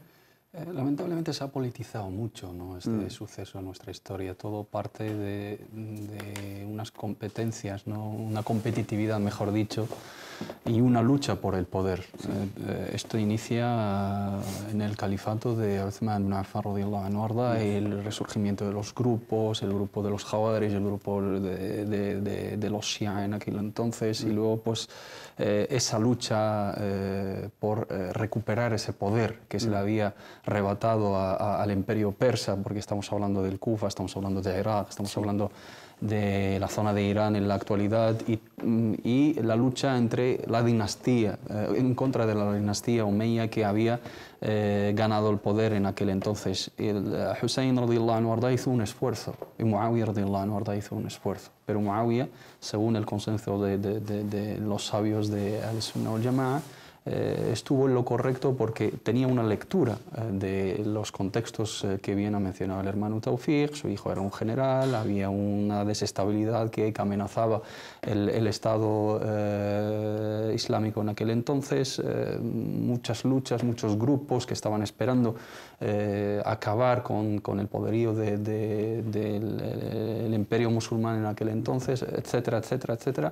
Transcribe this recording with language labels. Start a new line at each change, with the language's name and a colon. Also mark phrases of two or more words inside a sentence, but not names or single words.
Spanish: Lamentablemente se ha politizado mucho, ¿no? Este suceso en nuestra historia. Todo parte de unas competencias, ¿no? Una competitividad, mejor dicho, y una lucha por el poder. Esto inicia en el califato de Uthman ibn Affan
Arabic: رضي الله عنه أرضا,
Spanish: el resurgimiento de los grupos, el grupo de los Jawadris, el grupo de los Shia en aquel entonces, y luego pues esa lucha por recuperar ese poder que se le había arrebatado al imperio persa, porque estamos hablando del Kufa, estamos hablando de Irak, estamos hablando de la zona de Irán en la actualidad, y la lucha entre la dinastía, en contra de la dinastía Umayya que había ganado el poder en aquel entonces. El Hussein
Arabic: رضي الله عنه أرضا
Spanish: hizo un esfuerzo, y Muawiyah
Arabic: رضي الله عنه أرضا
Spanish: hizo un esfuerzo, pero Muawiyah, según el consenso de los sabios de
Arabic: السنة والجماعة,
Spanish: estuvo en lo correcto porque tenía una lectura de los contextos que bien ha mencionado el hermano Tawfiq. Su hijo era un general, había una desestabilidad que amenazaba el Estado islámico en aquel entonces, muchas luchas, muchos grupos que estaban esperando acabar con el poderío del imperio musulmán en aquel entonces, etcétera, etcétera, etcétera.